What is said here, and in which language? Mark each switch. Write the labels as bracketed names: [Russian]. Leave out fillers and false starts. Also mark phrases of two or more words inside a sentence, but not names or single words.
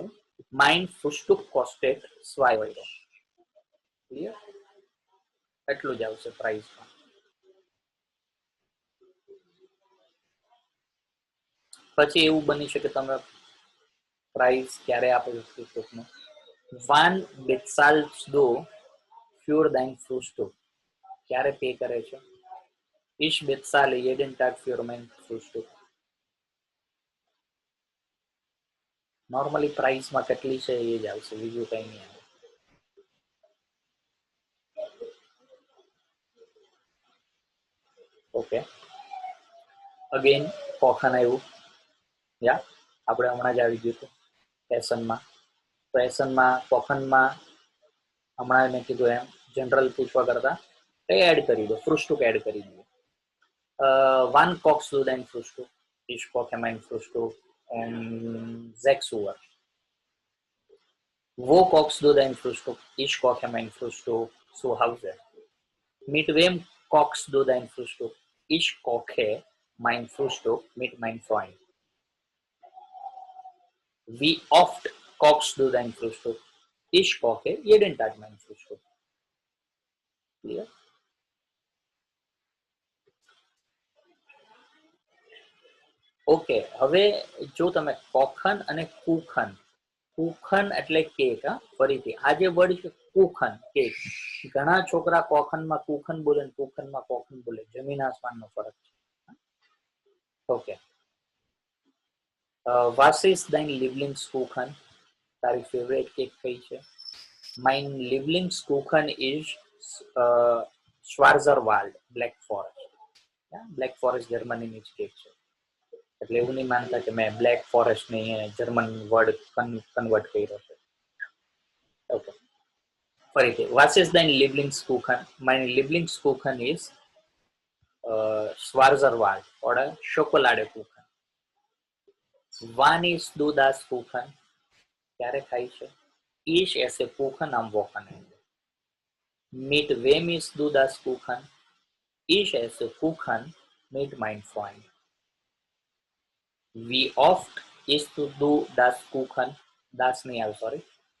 [German] Mein Frühstück kostet 2 €. ક્લિયર? [Gujarati] એટલું જ આવશે પ્રાઇસમાં. પછી એવું બની શકે તમે પ્રાઇસ ક્યારે આપો છો ફ્રુસ્ટુકનું? [German] Wann bezahlst du für dein Frühstück? [Gujarati] ક્યારે પે કરે છે? [German] Ich bezahle jeden Tag für mein Frühstück. [Gujarati] નોર્મલી પ્રાઇસમાં કેટલી છે એ જ આવશે, બીજું કઈ નહીં આવે. ઓકે, અગેન કોખન આવ્યું. યા આપણે હમણાં જ આવી ગયું હતું એસનમાં. તો એસનમાં કોખનમાં હમણાં મેં કીધું એમ જનરલ પૂછવા કરતા એડ કરી દો, ફ્રુસ્ટુક એડ કરી દો. [German] Wann kochst du dein Frühstück? Ich koche mein Frühstück um 6 Uhr. Wo kochst du dein Frühstück? Ich koche mein Frühstück zu Hause. Mit wem kochst du dein Frühstück? Ich koche mein Frühstück mit meinem Freund. Wie oft kochst du dein Frühstück? Ich koche jeden Tag mein Frühstück. [English] Clear? [Gujarati] ઓકે, હવે જો તમે કોખન અને કુખન, કુખન એટલે કેક, હા ફરીથી આ જે વર્ડ છે કુખન કેક, ઘણા છોકરા કોખનમાં કુખન બોલે ને કુખનમાં કોખન બોલે, જમીન આસમાનનો ફરક છે. ઓકે, [German] was ist dein Lieblingskuchen? [Gujarati] તારી ફેવરેટ કેક કઈ છે? [German] Mein Lieblingskuchen ist Schwarzerwald Black Forest. [Gujarati] બ્લેક ફોરેસ્ટ જર્મનીની જ કેક છે, એટલે એવું નહીં માનતા કે મેં બ્લેક ફોરેસ્ટ ને જર્મન વર્ડ કન્વર્ટ કર્યો છે. ઓકે, ફરીથી [German] was ist dein Lieblingskuchen? Mein Lieblingskuchen ist Schwarzerwald oder Schokoladekuchen. Wann isst du das Kuchen? [Gujarati] ક્યારે ખાઈ છે? [German] Ich esse Kuchen am Wochenende. Mit wem isst du das Kuchen? Ich esse Kuchen mit meinem Freund. Wie oft isst du das Kuchen? Das nicht, sorry.